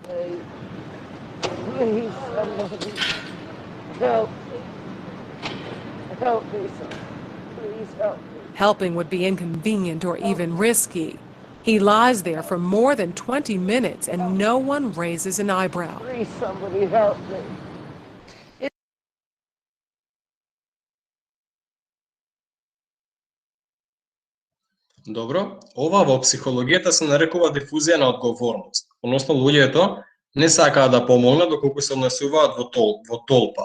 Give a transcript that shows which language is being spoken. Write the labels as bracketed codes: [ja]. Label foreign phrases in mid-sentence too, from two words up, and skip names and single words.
[en] Please, somebody. Help. Help me, please help me. Helping would be inconvenient or even risky. He lies there for more than 20 minutes and no one raises an eyebrow. Please, somebody help me. [mk] Добро, ова во психологијата се нарекува дифузија на одговорност. Односно луѓето не сакаат да помогнат доколку се однесуваат во толпа.